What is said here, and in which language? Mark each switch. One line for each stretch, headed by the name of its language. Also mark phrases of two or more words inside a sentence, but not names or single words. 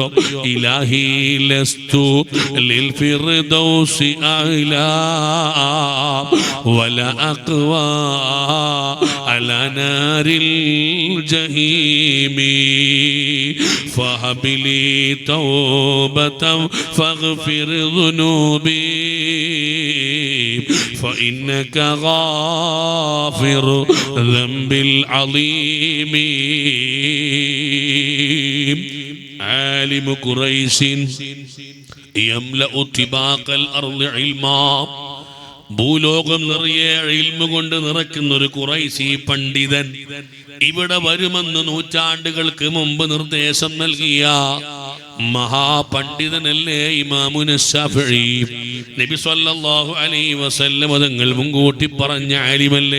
Arabic: إلهي لست للفردوس أهلا ولا أقوى على نار الجحيم فهب لي توبة فاغفر ذنوبي فإنك غافر ذنب العظيم. عالم قريش يملأ طباق الأرض علما,
Malayalam: ഭൂലോകം നിറയെ ഇൽമു കൊണ്ട് നിറയ്ക്കുന്ന ഒരു ഖുറൈശി പണ്ഡിതൻ ഇവിടെ വരുമെന്ന് നൂറ്റാണ്ടുകൾക്ക് മുമ്പ് നിർദ്ദേശം നൽകിയ മഹാപണ്ഡിതനല്ലേ ഇമാമുന ശഫഈ. നബി
Arabic: صلى الله عليه وسلم
Malayalam: തങ്ങൾ മുൻകൂട്ടി പറഞ്ഞ ആലിമല്ലേ.